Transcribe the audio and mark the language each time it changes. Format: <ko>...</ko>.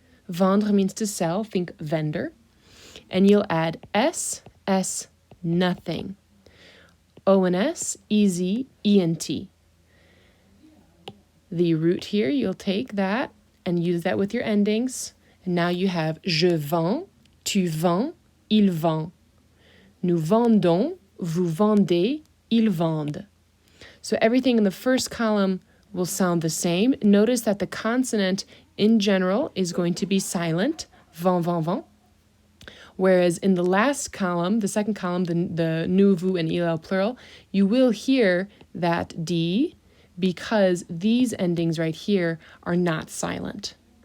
<en>Vendre means to sell, think vendor. And you'll add S, nothing. ONS, easy, ENT. The root here, you'll take that and use that with your endings. And now you have</en> <fr>je vends, tu vends, il vend. Nous vendons, vous vendez, ils vendent.</fr> <en>So everything in the first column will sound the same. Notice that the consonant in general is going to be silent,</en> <fr>vend, vend, vend.</fr> <en>Whereas in the last column, the second column, the nous, vous, and il, plural, you will hear that D because these endings right here are not silent.</en>